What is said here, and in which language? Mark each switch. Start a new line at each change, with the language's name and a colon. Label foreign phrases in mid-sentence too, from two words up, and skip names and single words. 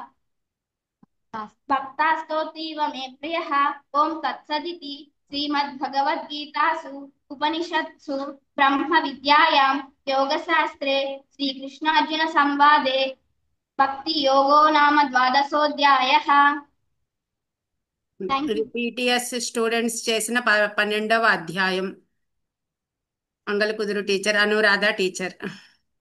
Sanskrit: भक्तास्तोतीव मे प्रियः ॐ तत्सदिति श्रीमद्भगवद्गीतासु उपनिषत्सु ब्रह्मविद्यायां योगशास्त्रे श्रीकृष्णार्जुनसंवादे भक्तियोगो नाम द्वादशोऽध्यायः
English: Thank you.
Telugu: పిటిఎస్ స్టూడెంట్స్ చేసిన 12వ అధ్యాయం. మంగళకుదురు టీచర్, అనురాధ టీచర్.